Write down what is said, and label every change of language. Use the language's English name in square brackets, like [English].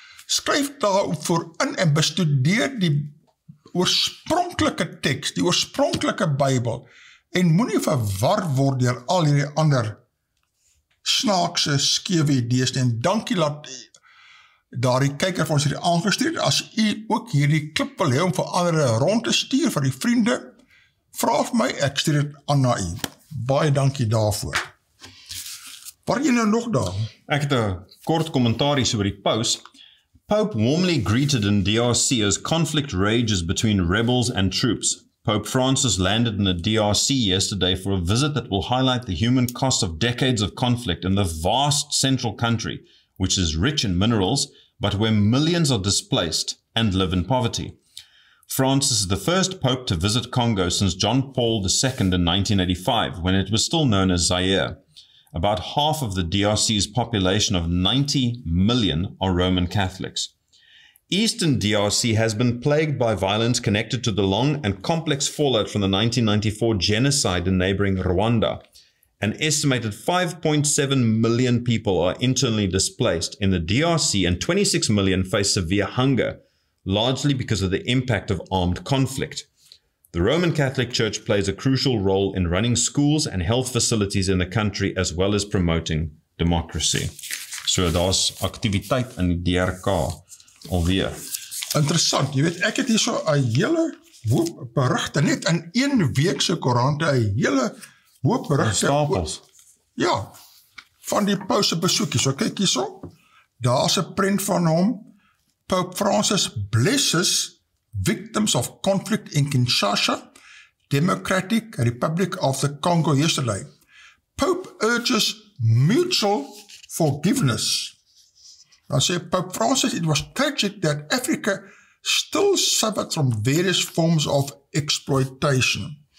[Afrikaans] Skryf daarvoor in en bestudeer die oorspronklike teks, die oorspronklike Bybel, en moenie verwar word deur al hierdie ander snaakse, skewe idees, en dankie dat daardie kyker vir ons hierdie aangestuur. As u ook hierdie klip wil hê om vir ander rond te stuur vir die vriende, vra vir my, ek stuur dit aan na u. Baie dankie daarvoor. Waar jy nou nog daar? Ek het 'n kort kommentaar hier oor die paus. [English] Pope warmly greeted in DRC as conflict rages between rebels and troops. Pope Francis landed in the DRC yesterday for a visit that will highlight the human cost of decades of conflict in the vast central country, which is rich in minerals, but where millions are displaced and live in poverty. Francis is the first pope to visit Congo since John Paul II in 1985, when it was still known as Zaire. About half of the DRC's population of 90 million are Roman Catholics. Eastern DRC has been plagued by violence connected to the long and complex fallout from the 1994 genocide in neighboring Rwanda. An estimated 5.7 million people are internally displaced in the DRC, and 26 million face severe hunger, largely because of the impact of armed conflict. The Roman Catholic Church plays a crucial role in running schools and health facilities in the country, as well as promoting democracy. [Afrikaans] So daar's aktiwiteit in die DRK alweer. Interessant, jy weet, ek het hier so 'n hele hoop berigte, net in 1 week se Koerante, 'n hele hoop berigte. Stapels. Ja, van die paus se besoekie. So kyk hierso, daar's 'n prent van hom. [English] Pope Francis blesses victims of conflict in Kinshasa, Democratic Republic of the Congo yesterday. Pope urges mutual forgiveness. [Afrikaans] Dan sê [English] Pope Francis, it was tragic that Africa still suffered from various forms of exploitation.